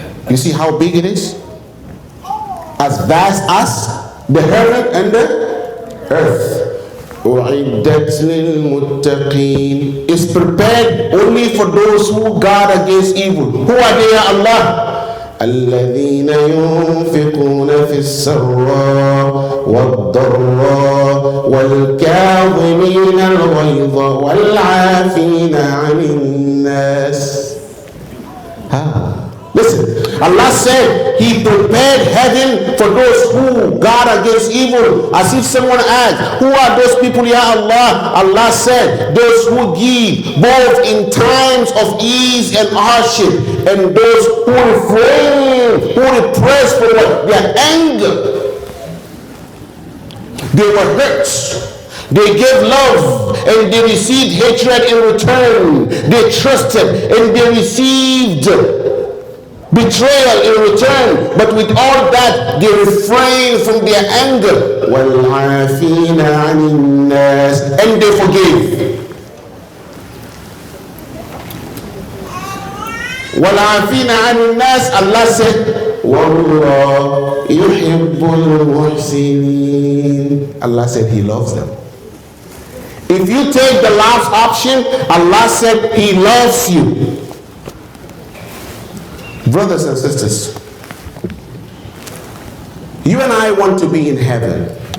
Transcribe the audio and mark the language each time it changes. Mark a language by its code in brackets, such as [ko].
[en] You see how big it is? As vast as the heaven and the earth. [ar] أُعِدَّتْ لِلْمُتَّقِينَ. [en] Is prepared only for those who guard against evil. Who are they, ya Allah? [ar] الذين ينفقون في السراء والضراء والكاظمين الغيظ والعافين عن الناس. [en] Listen, Allah said He prepared heaven for those who guard against evil. As if someone asked, who are those people, ya Allah? Allah said, those who give both in times of ease and hardship, and those who refrain, who repress for what? Their anger. They were hurt. They gave love and they received hatred in return. They trusted and they received betrayal in return, but with all that they refrained from their anger. [ar] وَالْعَافِينَ عَنِ النَّاسِ. [en] And they forgave. [ar] وَالْعَافِينَ عَنِ النَّاسِ. [en] Allah said, [ar] وَاللَّهُ يُحِبُّ الْمُحْسِنِينَ. [en] Allah said He loves them. If you take the last option, Allah said He loves you. Brothers and sisters, you and I want to be in heaven.